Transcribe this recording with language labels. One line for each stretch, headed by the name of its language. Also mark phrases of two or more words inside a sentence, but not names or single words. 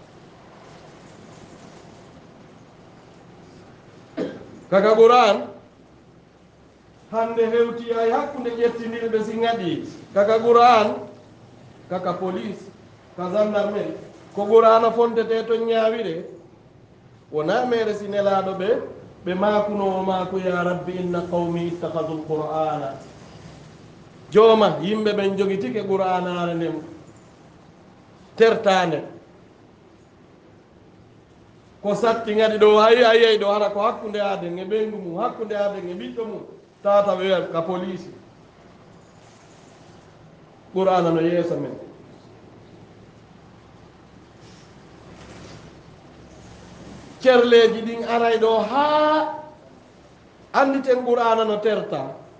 Fula: kaka qur'an hande hewti ay hakkude ƴettinirɓe si gaɗi kaka qur'an kaka police ka gendarmerie ko qur'ana fontete to ñaawire wona mere si nelaɗo ɓe makunowo maku
Arabic: يا رب إن قومي اتخذوا القرآن
Fula: jooma yimɓe ɓen jogitike qur'anare nden tertande ko satti gadi ɗo ayiyay ɗo hara ko hakkude aden e ɓeygu mum hakkude aden e ɓiɗɗo mum tata ɓe wiya ka police qur'ana no yeeso men cerleji ɗin aray ɗo ha anditen qur'ana no terta